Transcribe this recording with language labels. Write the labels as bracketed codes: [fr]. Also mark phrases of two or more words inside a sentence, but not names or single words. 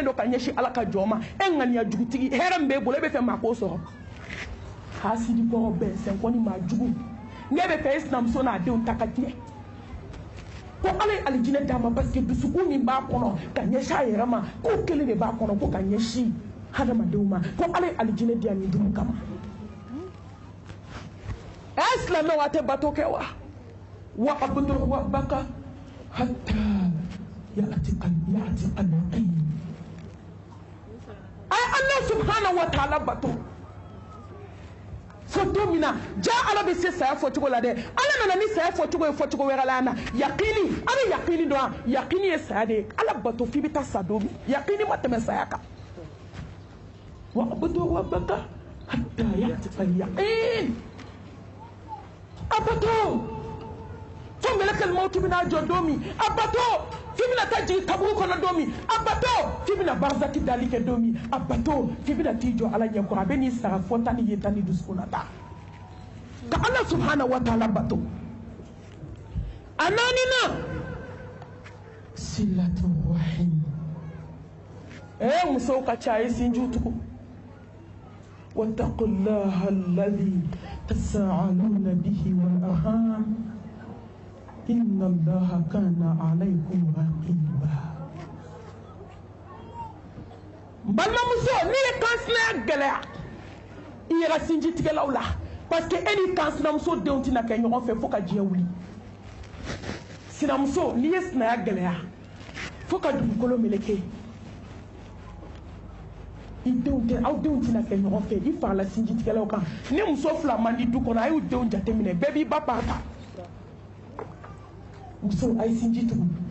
[bm] don ka ɲɛsin ala ka jɔn ma e ŋaniya jugutigi hɛrɛ min b'e bolo e bɛ fɛ maa k'o sɔrɔ hasidi kɔrɔ bɛn sɛnkɔni maa jugu ne bɛ fɛ e sinamuso n'a denw ta ka tiɲɛ ko ala ye alijinɛ d'a ma [fr] parce que [bm] dusukun min b'a kɔnɔ ka ɲɛsin a yɛrɛ ma k'o kelen de b'a kɔnɔ ko ka ɲɛsin hadamadenw ma ko ala ye alijinɛ di yan nin dun kama ɛ silamɛw a tɛ bato kɛ wa [ar] واعبد ربك حتى يأتيك اليقين [bm] ay [ar] الله سبحانه وتعالى [bm] bato fo don min na ja ala bɛ se saya fɔcogo la dɛ ala nana ni saya fɔcogo ye fɔcogo wɛrɛ la yan na yakini a bɛ yakini dɔn wa yakini ye saya de ye ala bato f'i bɛ taa sa don min yakini ma tɛmɛ saya kan [ar] واعبد ربك حتى يأتيك اليقين [bm] a bato fo mɛlɛkɛl mawti bɛna jɔ don min a bato f'i bɛna taa jigin kaburu kɔnɔ don min a bato f'i bɛna barzaki dali kɛ don min a bato f'i bɛna t'i jɔ ala ɲɛkɔrɔ a bɛ n'i sara fɔta ni yeta ni dusukun na ta ka ala [ar] سبحانه وتعالى [bm] bato a naaninan [ar] صلة الرحم [bm] musow ka ca a ye sinjiw tugu [ar] واتقوا الله الذي تساءلون به والأرحام إن الله كان عليكم رقيبا [bm] balimamuso n'i ye kansinaya gɛlɛya i yɛrɛ sinjitigɛlaw la [fr] parce que [bm] e ni kansinamuso denw tɛna kɛ ɲɔgɔn fɛ fo ka diɲɛ wuli sinamuso n'i ye sinaya gɛlɛya fo ka dugukolo meleke aw denw tɛna kɛ ɲɔgɔn fɛ i farala sinjitigɛlaw kan ni muso fila man di du kɔnɔ a y'u denw jateminɛ bɛɛ b'i ba pari ta muso a ye sinji tugu